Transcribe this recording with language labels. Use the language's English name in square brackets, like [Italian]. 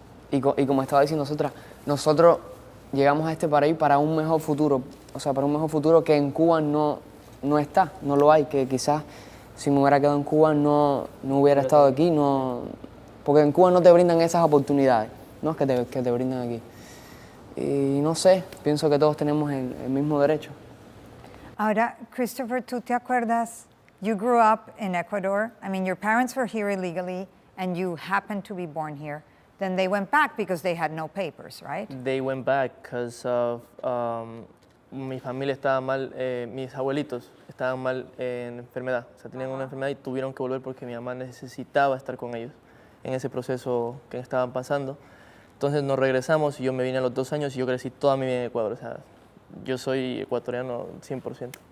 [Spanish] Y como estaba diciendo nosotros llegamos a este país para un mejor futuro, o sea, para un mejor futuro que en Cuba no está, no lo hay, que quizás si me hubiera quedado en Cuba no hubiera estado aquí, porque en Cuba no te brindan esas oportunidades, ¿no? que te brindan aquí. Y no sé, pienso que todos tenemos el mismo derecho. Ahora, Christopher, ¿tú te acuerdas? [English] You grew up in Ecuador. I mean, your parents were here illegally, and you happened to be born here. Then they went back because they had no papers, right? They went back because of [Spanish] mi familia estaba mal, mis abuelitos estaban mal en enfermedad, o sea, tenían una enfermedad y tuvieron que volver porque mi mamá necesitaba estar con ellos en ese proceso que estaban pasando. Entonces nos regresamos y yo me vine a los 2 años y yo crecí toda mi vida en Ecuador, o sea, yo soy ecuatoriano 100%.